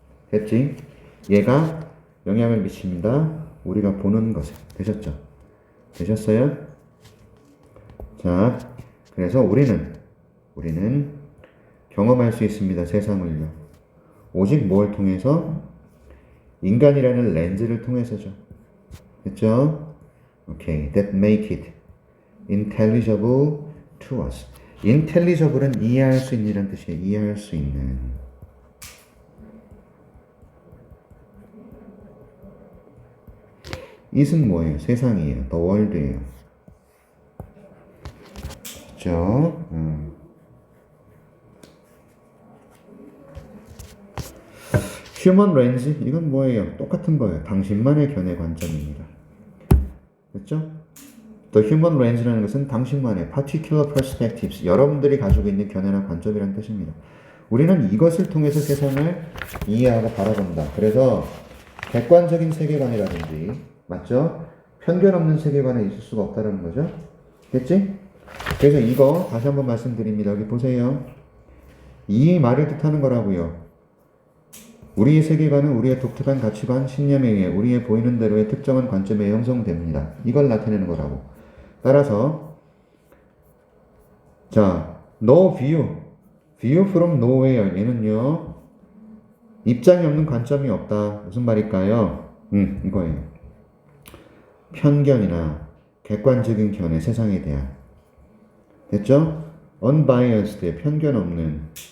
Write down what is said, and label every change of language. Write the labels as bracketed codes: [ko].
[ko] 됐지? 얘가 영향을 미칩니다. 우리가 보는 것에. 되셨죠? 되셨어요? 자, 그래서 우리는 경험할 수 있습니다. 세상을요. 오직 뭘 통해서? 인간이라는 렌즈를 통해서죠. 됐죠? 오케이. [en] That make it intelligible to us. [ko] intelligible은 이해할 수 있는 뜻이에요. 이해할 수 있는. it은 뭐예요? 세상이에요. [en] the world [ko] 예요. 그죠? human lens 이건 뭐예요? 똑같은 거예요. 당신만의 견해 관점입니다. 됐죠? [en] The human lens [ko] 라는 것은 당신만의 [en] particular perspectives, [ko] 여러분들이 가지고 있는 견해나 관점이라는 뜻입니다. 우리는 이것을 통해서 세상을 이해하고 바라본다. 그래서 객관적인 세계관이라든지, 맞죠? 편견 없는 세계관에 있을 수가 없다는 거죠. 됐지? 그래서 이거 다시 한번 말씀드립니다. 여기 보세요. 이 말을 뜻하는 거라고요. 우리의 세계관은 우리의 독특한 가치관, 신념에 의해 우리의 보이는 대로의 특정한 관점에 형성됩니다. 이걸 나타내는 거라고. 따라서 자, [en] no view from nowhere [ko] 얘는요. 입장이 없는 관점이 없다. 무슨 말일까요? 이거예요. 편견이나 객관적인 견해, 세상에 대한. 됐죠? unbiased, 편견 없는.